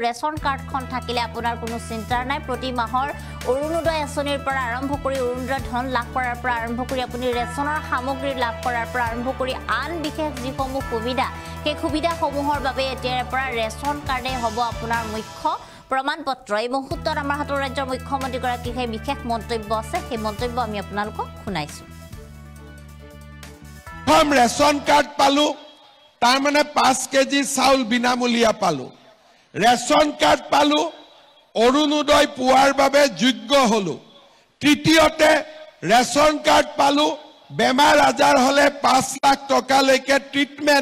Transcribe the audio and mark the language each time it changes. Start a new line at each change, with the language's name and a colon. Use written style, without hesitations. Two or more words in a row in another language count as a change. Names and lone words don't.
Assamese: ৰেশন কাৰ্ডখন থাকিলে আপোনাৰ কোনো চিন্তা নাই প্ৰতি মাহৰ অৰুণোদয় আঁচনিৰ পৰা আৰম্ভ কৰি অৰুণোদয় ধন লাভ কৰাৰ পৰা আৰম্ভ কৰি আপুনি ৰেশনৰ সামগ্ৰী লাভ কৰাৰ পৰা আৰম্ভ কৰি আন বিশেষ যিসমূহ সুবিধা সেই সুবিধাসমূহৰ বাবে এতিয়াৰে পৰা ৰেশন কাৰ্ডে হ'ব আপোনাৰ মুখ্য প্ৰমাণপত্ৰ এই মুহূৰ্তত আমাৰ হাতৰ ৰাজ্যৰ মুখ্যমন্ত্ৰী গৰাকীৰ সেই বিশেষ মন্তব্য আছে সেই মন্তব্য আমি আপোনালোকক শুনাইছো হম ৰেশন কাৰ্ড পালু তাৰ মানে 5 কেজি চাউল বিনামূলীয়া পালু ৰেশন কাৰ্ড পালু অৰুণোদয় পুআৰ বাবে যোগ্য হলো তৃতীয়তে ৰেশন কাৰ্ড পালু বেমাৰ আজাৰ হলে 5 লাখ টকা লেকে ট্ৰিটমেণ্ট